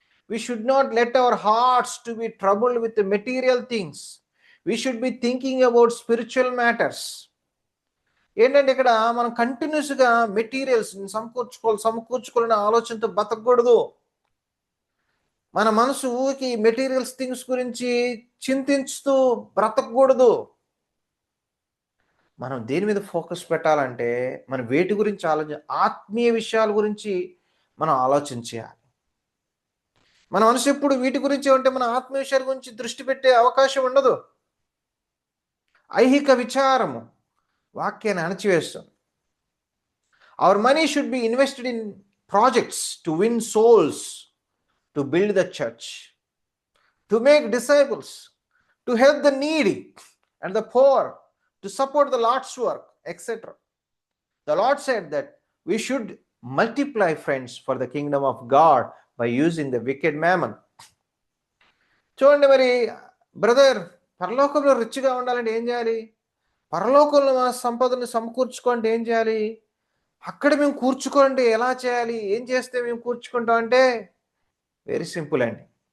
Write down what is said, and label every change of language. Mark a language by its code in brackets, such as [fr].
[en] We should not let our hearts to be troubled with the material things. We should be thinking about spiritual matters. [te] ఏంటంటే ఇక్కడ మనం కంటిన్యూస్గా materials సమకూర్చుకోవాలనే ఆలోచనతో బతకూడదు. మన మనసు ఊరికి మెటీరియల్స్ థింగ్స్ గురించి చింతిస్తూ బ్రతకూడదు. మనం దేని మీద ఫోకస్ పెట్టాలంటే, మనం వేటి గురించి ఆత్మీయ విషయాల గురించి మనం ఆలోచించాలి. మన మనసు ఎప్పుడు వీటి గురించి ఉంటే మన ఆత్మీయ విషయాల గురించి దృష్టి పెట్టే అవకాశం ఉండదు. ఐహిక విచారము వాక్యాన్ని అణచివేస్తుంది. [en] Our money should be invested in projects to win souls, to build the church, to make disciples, to help the needy and the poor, to support the Lord's work, etc. The Lord said that we should multiply, friends, for the kingdom of God by using the wicked mammon. [te] చూడండి మరి brother, పరలోకంలో రిచ్గా ఉండాలంటే ఏం చేయాలి? పరలోకంలో మన సంపదను సమకూర్చుకోండి ఏం చేయాలి? అక్కడ మేము కూర్చుకోండి ఎలా చేయాలి? ఏం చేస్తే మేము కూర్చుకుంటాం అంటే వెరీ సింపుల్ అండి.